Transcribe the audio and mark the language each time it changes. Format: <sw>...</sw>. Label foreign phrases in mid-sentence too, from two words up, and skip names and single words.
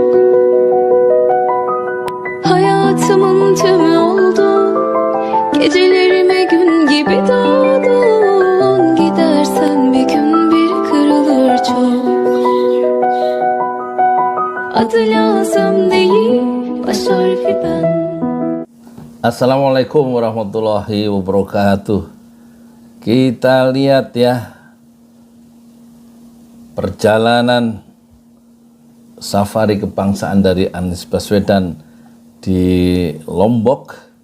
<tr>Hayatımın tümü oldu. Gecelerime gün gibi doğdun. Gidersen bir gün bir kırılır çok. Adı lazım değil, baş harfi ben.</tr> <ar>السلام عليكم ورحمة الله وبركاته.</ar> <id>Kita lihat ya perjalanan safari kebangsaan dari Anies Baswedan di Lombok.</id>